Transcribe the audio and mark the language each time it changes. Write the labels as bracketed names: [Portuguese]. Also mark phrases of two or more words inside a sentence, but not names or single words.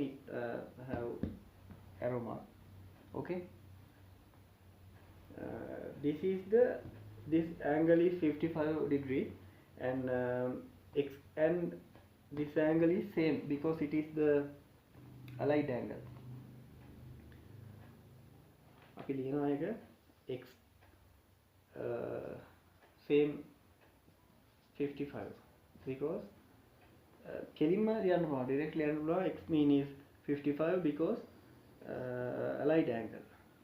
[English] It have arrow mark. Okay. This angle is 55 degree, and X and this angle is same because it is the allied angle. [Sinhala] අපි ලියනවා එක X same 55 because කෙලින්ම ලියන්න පුළුවන්, directly ලියන්න පුළුවන්. [English] X mean is 55 because allied angle.